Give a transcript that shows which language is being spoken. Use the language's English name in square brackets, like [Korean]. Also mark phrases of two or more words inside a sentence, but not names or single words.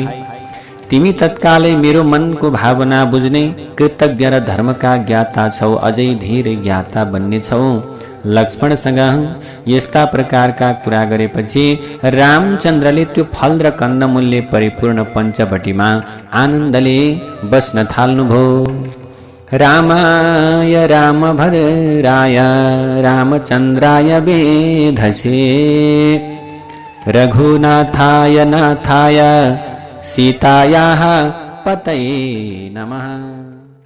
[Nepali] तिमी तत्कालै मेरो मनको भावना बुझ्ने कृतज्ञ र धर्मका ज्ञाता छौ। अझै धेरै ज्ञाता बन्ने छौ। लक्ष्मणसँग यस्ता प्रकारका कुरा गरेपछि रामचन्द्रले त्यो फल र कन्दमूलले परिपूर्ण पञ्चवटीमा आनन्दले बस्न थाल्नुभयो। [Sanskrit] रामाय रामभद्राय रामचन्द्राय वेधसे रघुनाथाय नाथाय सीतायाः पतये नमः।